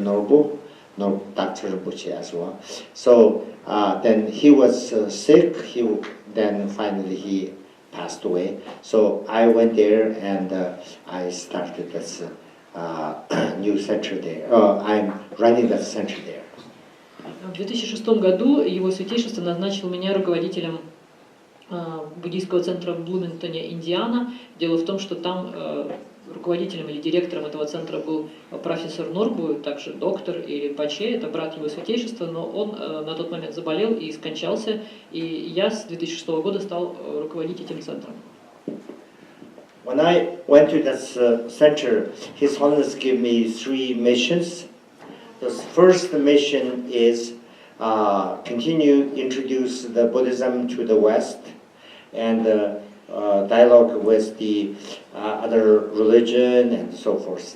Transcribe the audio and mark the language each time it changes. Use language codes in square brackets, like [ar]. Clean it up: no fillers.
[en] Norbu, Dr. Rinpoche as well. So then he was sick. Then finally he passed away. So I went there and I started this new center there. I'm running that center there. [ru] В 2006 году его святейшество назначил меня руководителем буддийского центра в Блумингтоне, Индиана. Дело в том, что там руководителем или директором этого центра был профессор Норбу, также доктор и РГПУ, это брат его святейшества, но он на тот момент заболел и скончался, и я с 2006 года стал руководить этим центром. [en] When I went to that center, His Holiness gave me 3 missions. The first mission is continue introduce the Buddhism to the West and dialogue with the other religion and so forth.